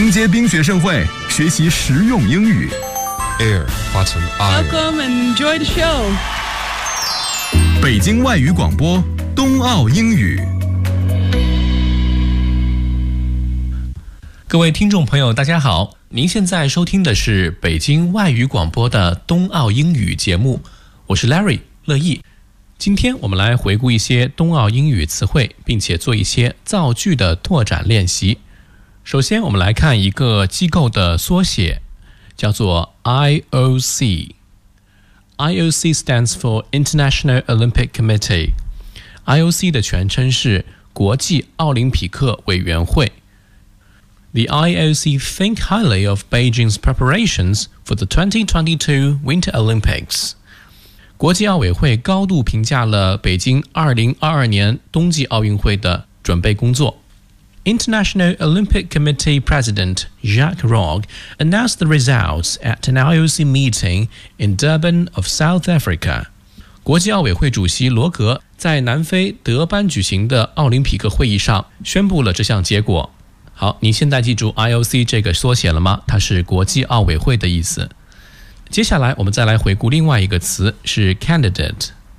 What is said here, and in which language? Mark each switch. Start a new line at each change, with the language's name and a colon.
Chinese: 冰雪盛会，学习实用英语。
English: Air, button, iron. Welcome and enjoy the show.
Chinese: 北京外语广播，冬奥英语。各位听众朋友，大家好，您现在收听的是北京外语广播的冬奥英语节目，我是 Larry 乐意。今天我们来回顾一些冬奥英语词汇，并且做一些造句的拓展练习。首先我们来看一个机构的缩写，叫做 IOC。
English: IOC stands for International Olympic Committee。
Chinese: IOC 的全称是国际奥林匹克委员会。
English: The IOC think highly of Beijing's preparations for the 2022 Winter Olympics。
Chinese: 国际奥委会高度评价了北京2022年冬季奥运会的准备工作。
English: International Olympic Committee President Jacques Rogge announced the results at an IOC meeting in Durban of South Africa.
Chinese: 国际奥委会主席罗格在南非德班举行的奥林匹克会议上宣布了这项结果。好，你现在记住 IOC 这个缩写了吗？它是国际奥委会的意思。接下来我们再来回顾另外一个词，是 candidate。